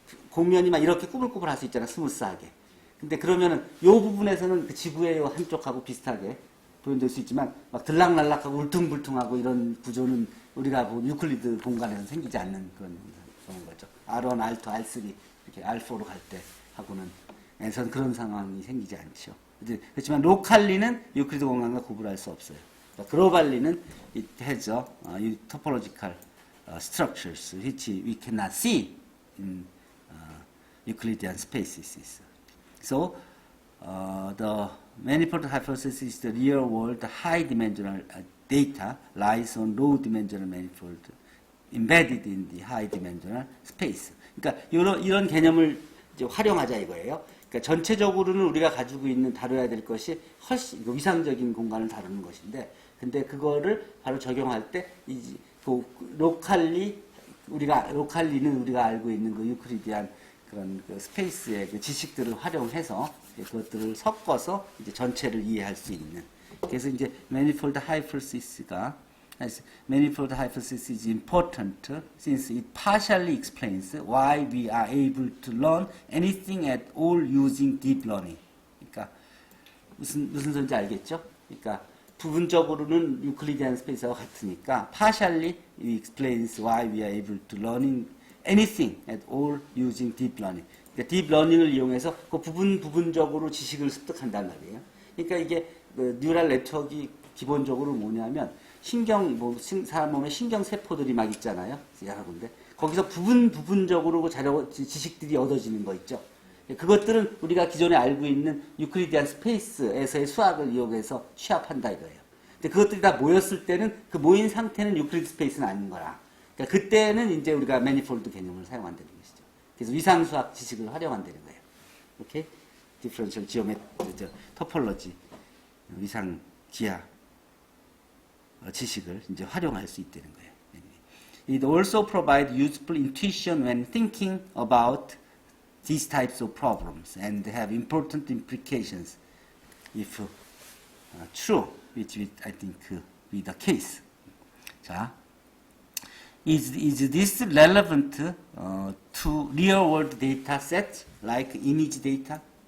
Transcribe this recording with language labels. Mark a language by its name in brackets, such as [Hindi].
[Korean] 공면이 막 이렇게 꾸불꾸불 할 수 있잖아, 스무스하게. 근데 그러면은 요 부분에서는 그 지구의 요 한쪽하고 비슷하게 표현될 수 있지만 막 들락날락하고 울퉁불퉁하고 이런 구조는 우리가 본 유클리드 공간에서는 생기지 않는 그런 거죠. R1, R2, R3 이렇게 R4로 갈 때 하고는 에선 그런 상황이 생기지 않죠. 그렇지만 로컬리는 유클리드 공간과 구분할 수 없어요. 글로벌리는 [English] it has topological structures which we cannot see in Euclidean spaces. So the manifold hypothesis is the real world high dimensional data lies on low dimensional manifold embedded in the high dimensional space. [Korean] 그러니까 이런 개념을 이제 활용하자 이거예요. 그러니까 전체적으로는 우리가 가지고 있는 다뤄야 될 것이 훨씬 위상적인 공간을 다루는 것인데, 근데 그거를 바로 적용할 때 그 로컬리는 우리가 알고 있는 그 유클리디안 그런 그 스페이스의 그 지식들을 활용해서 그것들을 섞어서 이제 전체를 이해할 수 있는. 그래서 이제 manifold hypothesis가 [English] manifold hypothesis is important since it partially explains why we are able to learn anything at all using deep learning. [Korean] 그러니까 무슨 소리인지 알겠죠? 그러니까 부분적으로는 유클리디안 스페이스와 같으니까 [English] partially it explains why we are able to learning anything at all using deep learning. [Korean] 그러니까 딥 러닝을 이용해서 그 부분적으로 지식을 습득한단 말이에요. 그러니까 이게 그 뉴럴 네트워크가 기본적으로 뭐냐면 사람 몸에 신경 세포들이 막 있잖아요. 여러 군데. 거기서 부분적으로 지식들이 얻어지는 거 있죠. 그것들은 우리가 기존에 알고 있는 유클리디안 스페이스에서의 수학을 이용해서 취합한다 이거예요. 근데 그것들이 다 모였을 때는 그 모인 상태는 유클리드 스페이스는 아닌 거라. 그러니까 그때는 이제 우리가 매니폴드 개념을 사용한다는 것이죠. 그래서 위상수학 지식을 활용한다는 거예요. 오케이? 디퍼런셜 토폴로지, 위상 기하 지식을 이제 활용할 수 있다는 거예요. [English] It also provides useful intuition when thinking about these types of problems and have important implications if true, which I think be the case. 자, is this relevant to real-world data sets like image data?